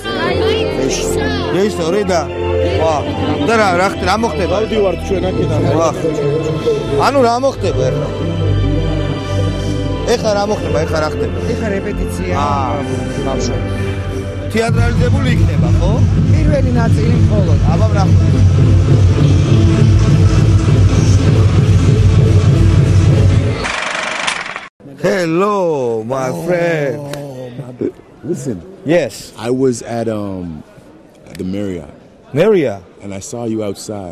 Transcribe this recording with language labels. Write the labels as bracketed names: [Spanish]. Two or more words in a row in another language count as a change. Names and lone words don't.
[Georgian] ეს ორედა. ვა, და რა მოხდება? ავდივართ ჩვენ აქედან. ვა. ანუ რა მოხდება ახლა? ეხლა რა მოხდება? ეხლა რა ხდება? ეხლა რეპეტიცია ბავშვებს. თეატრალიზებული იქნება, ხო? პირველი ნაწილი მხოლოდ. აბა რა. [English] Hello, my friend. Listen. Yes. I was at the Marriott. Marriott. And I saw you outside.